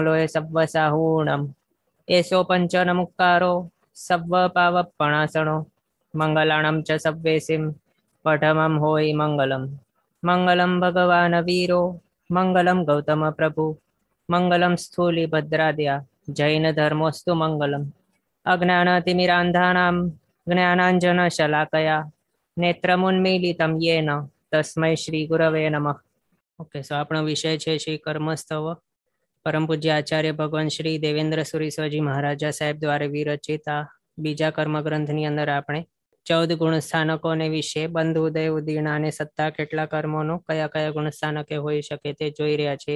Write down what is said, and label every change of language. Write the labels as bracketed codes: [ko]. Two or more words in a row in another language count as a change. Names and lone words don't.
[pra] लोय सव्वसाहूणं एषो पञ्चनमुक्कारो सव्वपावपणासनो मङ्गलाणं च सव्वेसिं पठमं होयि [sa] मङ्गलं मङ्गलं भगवान् वीरो मङ्गलं गौतम प्रभु मङ्गलं स्थूलिभद्राद्या जैनधर्मोऽस्तु मङ्गलम् अज्ञानातिमिरान्धानां ज्ञानाञ्जनशलाकया नेत्रमुन्मीलितं येन तस्मै श्रीगुरवे नमः। [en] okay, so [gu] આપણો વિષય છે શ્રી કર્મસ્તવ પરમ પૂજ્ય આચાર્ય ભગવાન શ્રી દેવેન્દ્ર સુરી સ્વાજી મહારાજા સાહેબ દ્વારા વિરચિત આ બીજા કર્મ ગ્રંથની અંદર આપણે 14 ગુણ સ્થાનકોને વિશે બંધ ઉદય ઉદીર્ણ અને સત્તા કેટલા કર્મોનો કયા કયા ગુણ સ્થાનકે હોઈ શકે તે જોઈ રહ્યા છે।